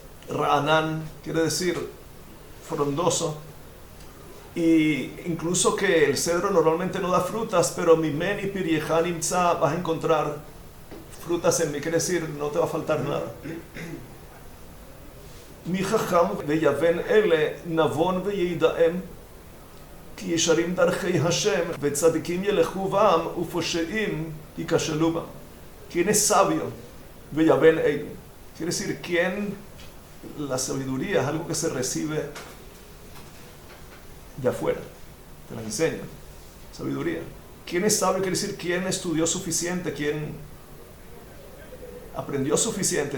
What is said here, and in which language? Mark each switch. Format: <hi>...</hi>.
<es>Ra'anan quiere decir frondoso, y incluso que el cedro normalmente no da frutas, pero</es> <he>mimeni piryecha nimtza,</he> <es>vas a encontrar frutas en mí, quiere decir no te va a faltar nada.</es> <he>Mi chacham veyaven ele navon veyeidaem כי ישרים דרכי השם וצדיקים ילכו בם ופושעים ייכשלו בם.</he> <es>¿Quién es sabio? Veyaven él. Quiere decir, ¿quién? La sabiduría es algo que se recibe de afuera, te la enseña. Sabiduría. ¿Quién es sabio? Quiere decir, ¿quién estudió suficiente? ¿Quién aprendió suficiente?</es>